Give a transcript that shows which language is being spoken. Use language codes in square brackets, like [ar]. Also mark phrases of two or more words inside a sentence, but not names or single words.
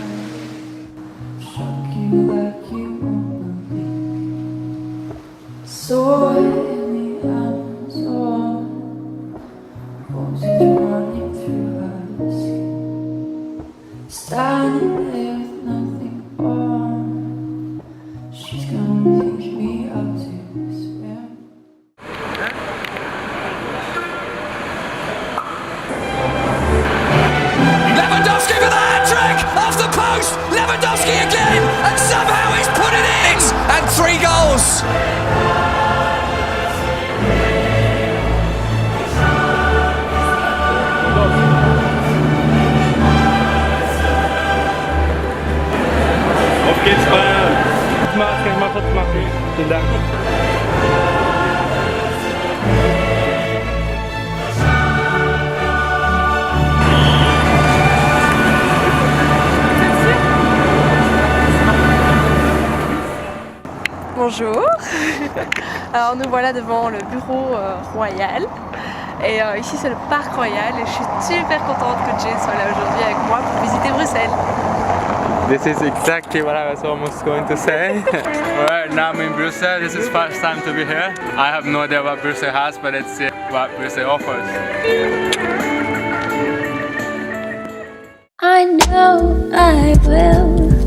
[en] standing there with nothing on, she's gonna pick me up to spare. Lewandowski for the hat-trick! Off the post! Lewandowski again! And somehow he's put it in! And 3 goals! [de] Auf geht's, Bayern! Kann ich mal kurz machen? Vielen Dank. [fr] Bonjour. Alors nous voilà devant le bureau royal. Et ici c'est le parc royal et je suis super contente que Jay soit là aujourd'hui avec moi pour visiter Bruxelles. [en] This is exactly what I was almost going to say. Right now I'm in Brussels. This is first time to be here. I have no idea what Brussels has, but let's see what Brussels offers. I know I will.